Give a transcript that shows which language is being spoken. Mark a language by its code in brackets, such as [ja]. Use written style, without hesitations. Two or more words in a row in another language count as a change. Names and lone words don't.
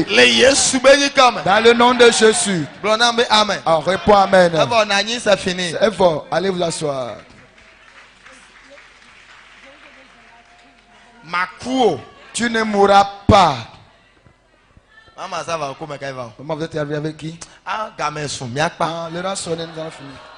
[ee] le Yesu be nyikɔ me [fr] Dans le nom de Jésus. [ee] gblɔ na be amen [fr] Alors réponds Amen. [ee] evɔ na anyi [fr] c'est fini C'est fort. Allez vous asseoir. [ee] maku o [fr] Tu ne mourras pas. [ee] mama [fr] ça va [ee] ko me ka va o [fr] Maman, vous êtes arrivé avec qui? [ee] ah game sun miakpa [fr] Ah, le rang sonné, nous allons finir.